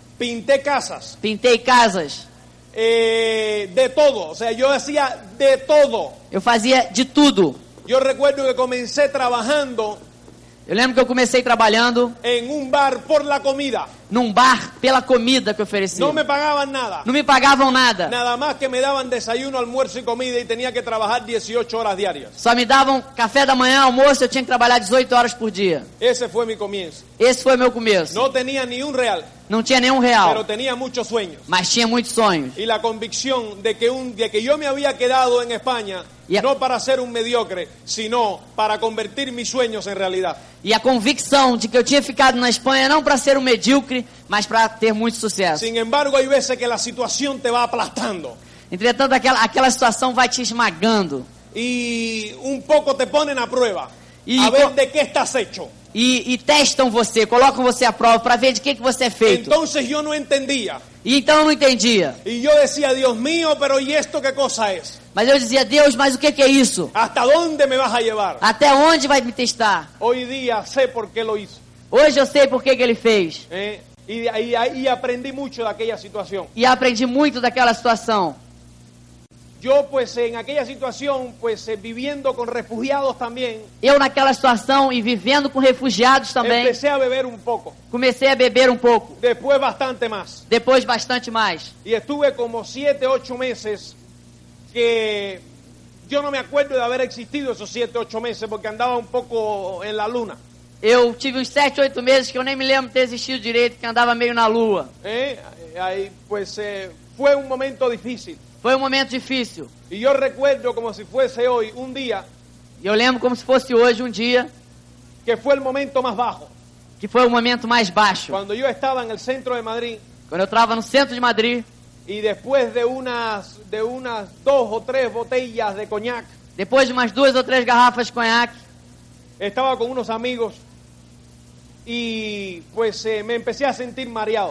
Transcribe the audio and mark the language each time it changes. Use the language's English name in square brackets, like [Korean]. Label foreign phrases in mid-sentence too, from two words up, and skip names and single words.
[Spanish] Pinté casas. [Portuguese] Pintei casas. [Spanish] de todo. O sea, yo hacía de todo. [Portuguese] Eu fazia de tudo. [Spanish] Yo recuerdo que comencé trabajando [Portuguese] Eu lembro que eu comecei trabalhando [Spanish] en un bar por la comida. [Portuguese] num bar pela comida que oferecia. [Spanish] No me pagaban nada. [Portuguese] Não me pagavam nada. [Spanish] Nada más que me daban desayuno, almuerzo y comida y tenía que trabajar 18 horas diarias. [Portuguese] Só me davam café da manhã, almoço, eu tinha que trabalhar 18 horas por dia. [Spanish] Ese fue mi comienzo. [Portuguese] Esse foi meu começo. [Spanish] No tenía ni un real, [Portuguese] Não tinha nenhum [Spanish] pero [Portuguese] real, [Spanish] tenía muchos sueños. [Portuguese] mas tinha muitos sonhos. [Spanish] Y la convicción de que yo me había quedado en España, Yep. no para ser un mediocre, sino para convertir mis sueños en realidad. [Portuguese] E a convicção de que eu tinha ficado na Espanha não para ser um medíocre, mas para ter muito sucesso. [Spanish] Sin embargo, hay veces que la situación te va aplastando [Portuguese] Entretanto, aquela situação vai te esmagando. [Spanish] y un poco te ponen a prueba, Y a ver co- de qué estás hecho. [Portuguese] E testam você, colocam você à prova para ver de que você é feito. [Spanish] Entonces yo no entendía. [Portuguese] E então eu não entendia. [Spanish] Y yo decía, Dios mío, pero ¿y esto qué cosa es? [Portuguese] Mas eu dizia, Deus, mas o que é isso? [Spanish] ¿Hasta dónde me vas a llevar? [Portuguese] Até onde vai me testar? [Spanish] Hoy día sé por qué lo hizo. [Portuguese] Hoje eu sei por que ele fez. [Spanish] Y aprendí mucho de aquella situación. [Portuguese] E aprendi muito daquela situação. [Spanish] Yo pues en aquella situación, pues viviendo con refugiados también, [Portuguese] Eu naquela situação e vivendo com refugiados também, [Spanish] empecé a beber un poco, [Portuguese] comecei a beber um pouco. [Spanish] después bastante más. [Portuguese] Depois bastante mais. [Spanish] Y estuve como 7, 8 meses que yo no me acuerdo de haber existido esos 7, 8 meses porque andaba un poco en la luna. [Portuguese] Eu tive uns 7, 8 meses que eu nem me lembro de ter existido direito, que andava meio na lua. [Spanish] Ahí, pues fue un momento difícil. [Portuguese] Foi um momento difícil. [Spanish] Y yo recuerdo como si fuese hoy, un día, [Portuguese] E eu lembro como se fosse hoje um dia, [Spanish] que fue el momento más bajo. [Portuguese] que foi o momento mais baixo. [Spanish] Cuando yo estaba en el centro de Madrid [Portuguese] Quando eu estava no centro de Madrid, [Spanish] y después de unas 2 o 3 botellas de coñac, [Portuguese] depois de umas 2 ou 3 garrafas de conhaque, [Spanish] estaba con unos amigos y pues me empecé a sentir mareado.